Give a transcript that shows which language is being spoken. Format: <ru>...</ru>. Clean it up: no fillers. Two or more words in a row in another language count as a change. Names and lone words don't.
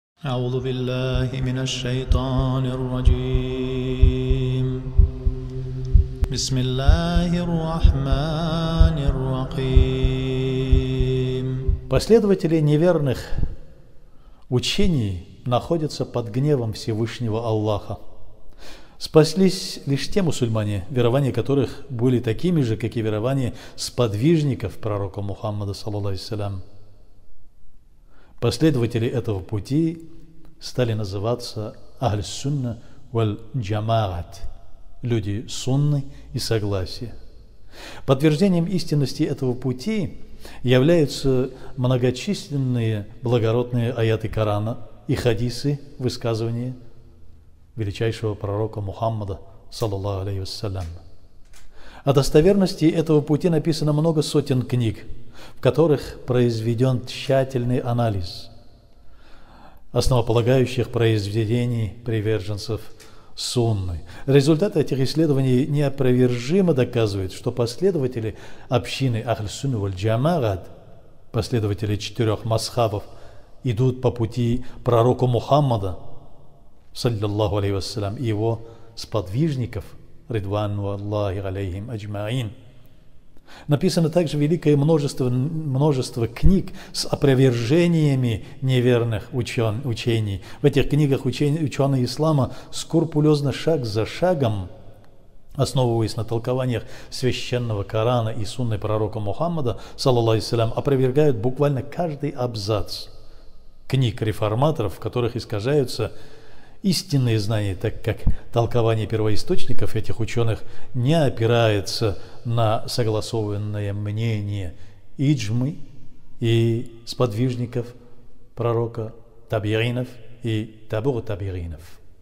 <ar>أعوذ بالله من الشيطان الرجيم بسم الله الرحمن الرحيم.</ar> <ru>Последователи неверных учений находятся под гневом Всевышнего Аллаха. Спаслись лишь те мусульмане, верования которых были такими же, как и верования сподвижников пророка Мухаммада,</ru> <ar>صلى الله عليه وسلم.</ar> <ru>Последователи этого пути стали называться Ахль-Сунна валь-Джамаат, люди сунны и согласия. Подтверждением истинности этого пути являются многочисленные благородные аяты Корана и хадисы, высказывания величайшего пророка Мухаммада,</ru> <ar>صلى الله عليه وسلم.</ar> <ru>О достоверности этого пути написано много сотен книг, в которых произведен тщательный анализ основополагающих произведений приверженцев сунны. Результаты этих исследований неопровержимо доказывают, что последователи общины Ахль-Сунна валь-Джамаат, последователи 4 мазхабов, идут по пути пророка Мухаммада,</ru> <ar>صلى الله عليه وسلم,</ar> <ru>и его сподвижников,</ru> <ar>رضوان الله عليهم أجمعين.</ar> <ru>Написано также великое множество книг с опровержениями неверных учений. В этих книгах ученые ислама скрупулезно, шаг за шагом, основываясь на толкованиях священного Корана и сунны пророка Мухаммада,</ru> <ar>صلى الله عليه وسلم,</ar> <ru>опровергают буквально каждый абзац книг реформаторов, в которых искажаются истинные знания, так как толкование первоисточников этих ученых не опирается на согласованное мнение иджмы и сподвижников пророка, табиинов и табур табиинов.</ru>